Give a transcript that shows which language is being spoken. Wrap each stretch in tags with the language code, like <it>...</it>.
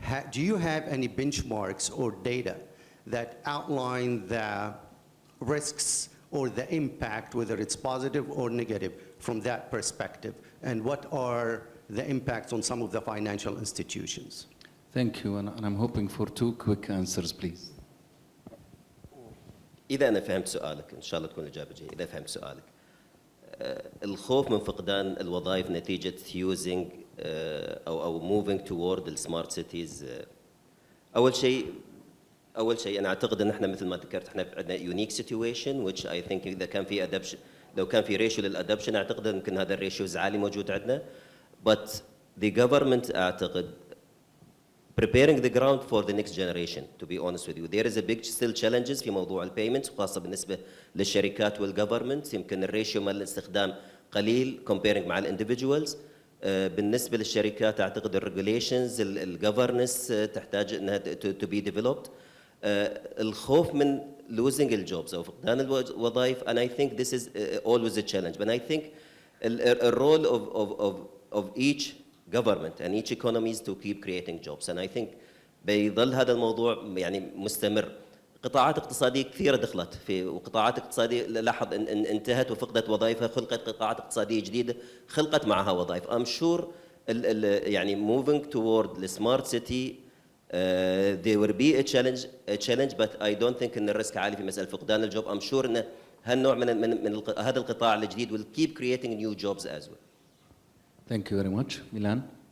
<en>Do you have any benchmarks or data that outline the risks or the impact, whether it's positive or negative, from that perspective? And what are the impacts on some of the financial institutions? Thank you, and I'm hoping for 2 quick answers, please.</en> <ar>إذا أنا فهمت سؤالك، إن شاء الله تكون الإجابة جيدة. إذا فهمت سؤالك، الخوف من فقدان الوظائف نتيجة</ar> <en>using</en> <ar>أو</ar> <en>moving toward the smart cities.</en> <ar>أول شيء أنا أعتقد أن إحنا مثل ما ذكرت إحنا عندنا</ar> <en>unique situation which I think</en> <ar>إذا كان في adaption، لو كان في ratio للأدابشن أعتقد يمكن هذا الريشيوز عالي موجود عندنا.</ar> <en>But the government</en> <ar>أعتقد</ar> <en>preparing the ground for the next generation, to be honest with you. There is a big still challenges</en> <ar>في موضوع البيمنت، وخاصة بالنسبة للشركات والجفرمنت. يمكن الريشيو مال الاستخدام قليل</ar> <en>comparing</en> <ar>مع الاندفيدوالز. بالنسبة للشركات أعتقد الريجوليشنز الجفرنس تحتاج أنها</ar> <en>to be developed.</en> <ar>الخوف من</ar> <en>losing</en> <ar>الجوبز أو فقدان الوظائف،</ar> <en>and I think this is always a challenge. But I think a role of each government and each economy is to keep creating jobs, and I think</en> <ar>بيظل هذا الموضوع يعني مستمر. قطاعات اقتصادية كثيرة دخلت في، وقطاعات اقتصادية لاحظ ان انتهت وفقدت وظائفها، خلقت قطاعات اقتصادية جديدة خلقت معها وظائف.</ar> <en>I'm sure</en> <ar>يعني</ar> <en>moving toward the smart city there will be a challenge but I don't think</en> <ar>ان الريسك عالي في مسألة فقدان الجوب.</ar> <en>I'm sure</en> <ar>ان هالنوع من هذا القطاع الجديد</ar> <en>will keep creating new jobs as well. Thank you very much. Milan?</en>